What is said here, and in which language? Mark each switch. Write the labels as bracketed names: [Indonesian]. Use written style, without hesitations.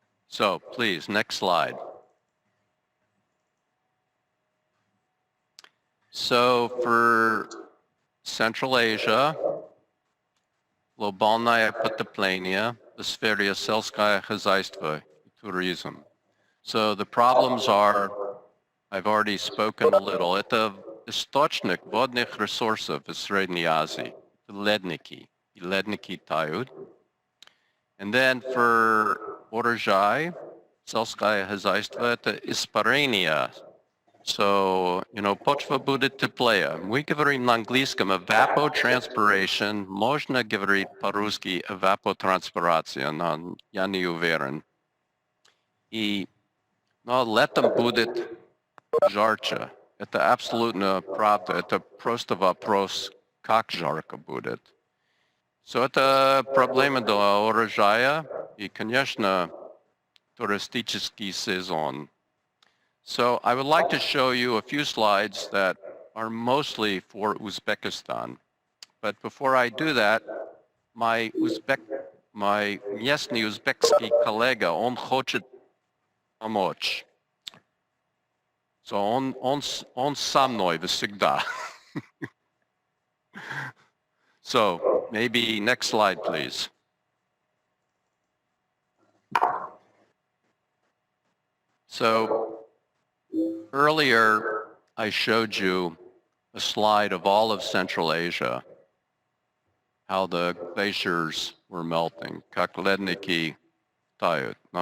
[English] So please, next slide. So for Central Asia, [Russian] глобальное потепление, сфера сельское хозяйство, [English] tourism. So the problems are, I've already spoken a little. [Russian] Это источник водных ресурсов в Средней Азии, ледники. И ледники тают. [English] And then for [Russian] урожай, сельское хозяйство, это испарение. So, почва будет теплее. Мы говорим на английском evapotranspiration, можно говорить по-русски evapotranspiration, но я не уверен. Но летом будет жарче. Это абсолютно правда. Это просто вопрос, как жарко будет. So это проблема для урожая и, конечно, туристический сезон. [English] So I would like to show you a few slides that are mostly for Uzbekistan. But before I do that, my [Russian] местный узбекский коллега, он хочет помочь. So он со мной всегда. [English] So maybe next slide, please. So earlier, I showed you a slide of all of Central Asia, how the glaciers were melting, [Russian] как ледники тают.